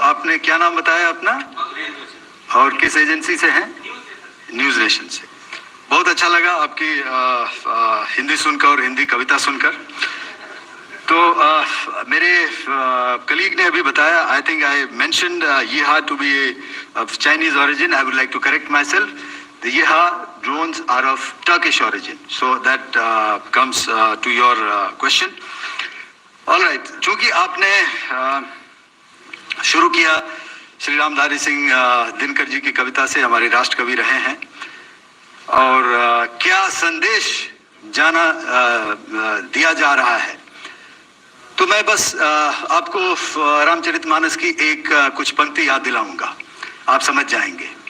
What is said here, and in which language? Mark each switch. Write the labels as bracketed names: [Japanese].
[Hindi] आपने क्या नाम बताया अपना और किस एजेंसी से हैं? न्यूज नेशन से। बहुत अच्छा लगा आपकी हिंदी सुनकर और हिंदी कविता सुनकर। तो मेरे कलीग ने अभी बताया, [English] I think I mentioned Yiha to be of Chinese origin. I would like to correct myself, the Yiha drones are of Turkish origin, so that comes to your question. All right, [Hindi] चूंकि आपने शुरू किया श्री रामधारी सिंह दिनकर जी की कविता से हमारे राष्ट्र कवि रहे हैं। और क्या संदेश दिया जा रहा है, तो मैं बस आपको रामचरितमानस की एक कुछ पंक्ति याद दिलाऊंगा, आप समझ जाएंगे।